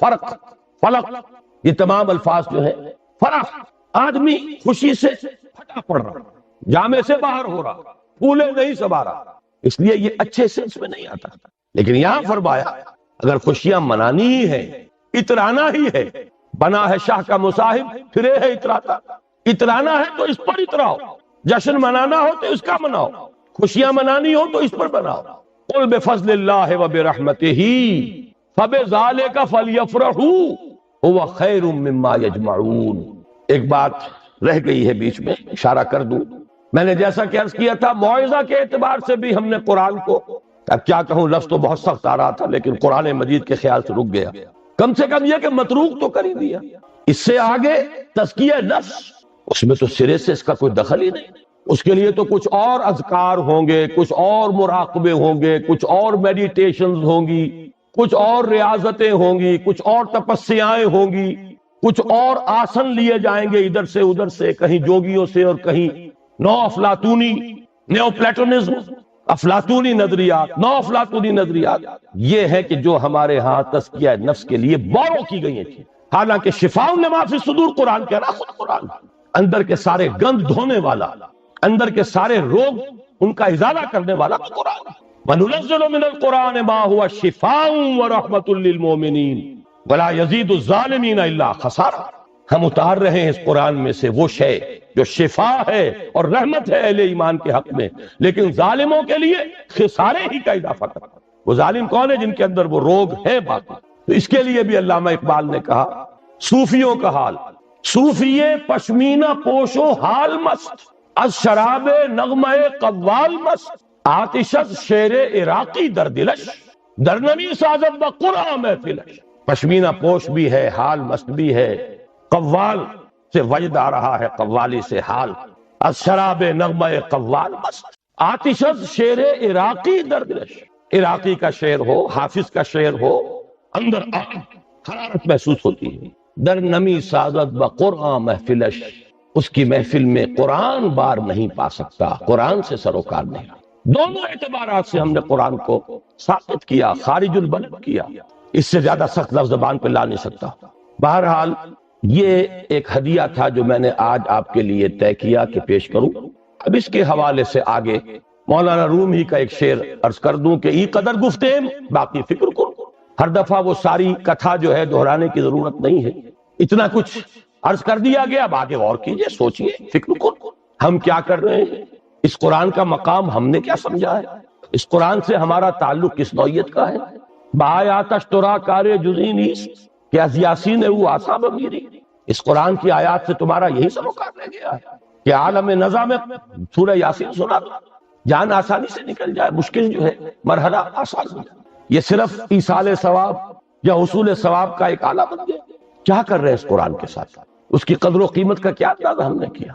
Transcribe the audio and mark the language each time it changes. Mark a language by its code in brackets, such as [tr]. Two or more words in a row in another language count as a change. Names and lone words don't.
[ur] فرق، فلق، یہ تمام الفاظ جو ہیں، فرح، آدمی خوشی سے پھٹا پڑ رہا، جامے سے باہر ہو رہا، پھولے نہیں سما رہا، اس لیے یہ اچھے سینس میں نہیں آتا۔ لیکن یہاں فرمایا اگر خوشیاں منانی ہی ہے، اترانا ہی ہے، بنا ہے شاہ کا مصاحب، پھرے ہے اتراتا، اترانا ہے تو اس پر اتراؤ، جشن منانا ہو تو اس کا مناؤ، خوشیاں منانی ہو تو اس پر بناؤ۔ [ar] قل بفضل اللہ وبرحمتہ فبذالک فلیفرحوا هو خیر مما یجمعون۔ [ur] ایک بات رہ گئی ہے بیچ میں، اشارہ کر دوں، میں نے جیسا کہ عرض کیا تھا موعظہ کے اعتبار سے بھی ہم نے قرآن کو، اب کیا کہوں، لفظ تو بہت سخت آ رہا تھا لیکن قرآن مجید کے خیال سے رک گیا، کم سے کم یہ کہ متروک تو کر ہی دیا۔ اس سے آگے تزکیہ نفس، اس میں تو سرے سے اس کا کوئی دخل ہی نہیں، اس کے لیے تو کچھ اور اذکار ہوں گے، کچھ اور مراقبے ہوں گے، کچھ اور میڈیٹیشنز ہوں گی، کچھ اور ریاضتیں ہوں گی، کچھ اور تپسیائیں ہوں گی، کچھ اور آسن لیے جائیں گے ادھر سے ادھر سے، کہیں جوگیوں سے اور کہیں نو افلاطونی، [en] neo Platonism, [ur] افلاطونی نظریات، نو افلاطونی نظریات، یہ ہے کہ جو ہمارے ہاں تزکیہ نفس کے لیے بورو کی گئی ہیں، حالانکہ [ar] شفاء لما فی الصدور [ur] قرآن کہہ رہا، خود قرآن اندر کے سارے گند دھونے والا، اندر کے سارے روگ ان کا ازالہ کرنے والا قرآن ہے۔ [ar] وَنُنَزِّلُ مِنَ الْقُرْآنِ مَا هُوَ شِفَاءٌ وَرَحْمَةٌ لِّلْمُؤْمِنِينَ وَلَا يَزِيدُ الظَّالِمِينَ إِلَّا خَسَارًا۔ [ur] ہم اتار رہے ہیں اس قرآن میں سے وہ شے جو شفا ہے اور رحمت ہے اہل ایمان کے حق میں، لیکن ظالموں کے لیے خسارے ہی کا اضافہ کرتا ہے۔ وہ ظالم کون ہے؟ جن کے اندر وہ روگ ہے باقی۔ تو اس کے لیے بھی علامہ اقبال نے کہا صوفیوں کا حال، [fa] صوفیے پشمینہ پوشو حال مست، از شراب نغمہ قوال مست، آتشت شیر عراقی در دلش، در نمی سازد بقرآن محفلش۔ [ur] پشمینہ پوش بھی ہے، حال مست بھی ہے، قوال سے وجد آ رہا ہے، قوالی سے حال، [fa] از شراب نغمہ قوال مست، آتشت شیر عراقی در دلش۔ [ur] عراقی کا شعر ہو، حافظ کا شعر ہو، اندر حرارت محسوس ہوتی ہے۔ [fa] در نمی سازد بقرآن محفلش، [ur] اس کی محفل میں قرآن بار نہیں پا سکتا، قرآن سے سروکار نہیں۔ دونوں اعتبارات سے ہم نے قرآن کو ثابت کیا، خارج البلد کیا، اس سے زیادہ سخت لفظ زبان پہ لا نہیں سکتا۔ بہرحال یہ ایک ہدیہ تھا جو میں نے آج آپ کے لیے طے کیا کہ پیش کروں۔ اب اس کے حوالے سے آگے مولانا رومی کا ایک شعر عرض کر دوں کہ [fa] ای قدر گفتیم باقی فکر کر۔ [ur] ہر دفعہ وہ ساری کتھا جو ہے دہرانے کی ضرورت نہیں ہے، اتنا کچھ عرض کر دیا گیا، اب آگے غور کیجئے، سوچئے، فکر کر، ہم کیا کر رہے ہیں، اس قرآن کا مقام ہم نے کیا سمجھا ہے، اس قرآن سے ہمارا تعلق کس نوعیت کا ہے۔ [fa] بآیاتش ترا کار جزئی نیست کہ از یاسین او آسا بمیری۔ [ur] اس قرآن کی آیات سے تمہارا یہی سروکار رہ گیا ہے کہ عالم نظا میں سورہ یاسین سنا دو، جان آسانی سے نکل جائے، مشکل جو ہے مرحلہ آسان ہو جائے۔ یہ صرف ایصال ثواب یا حصول ثواب کا ایک آلہ بن گیا۔ کیا کر رہے ہیں اس قرآن کے ساتھ، اس کی قدر و قیمت کا کیا اندازہ ہم نے کیا۔